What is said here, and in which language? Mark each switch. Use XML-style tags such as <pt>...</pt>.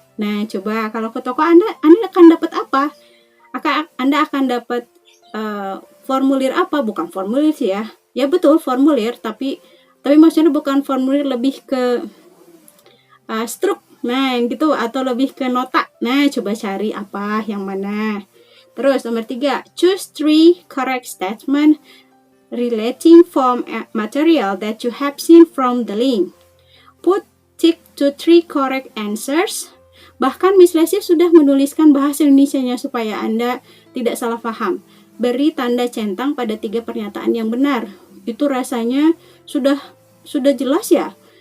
<id>Nah, coba kalau ke toko Anda akan dapat apa? Anda akan dapat formulir apa? Bukan formulir sih ya. Ya betul, formulir, tapi maksudnya bukan formulir, lebih ke struk. Nah, yang gitu, atau lebih ke nota. Nah, coba cari apa yang mana. Terus nomor 3,</id> <en>choose 3 correct statement relating form material that you have seen from the link. Put tick to 3 correct answers.</en> <id>Bahkan Miss Lesi sudah menuliskan bahasa Indonesianya supaya Anda tidak salah paham. Beri tanda centang pada 3 pernyataan yang benar. Itu rasanya sudah jelas ya.</id>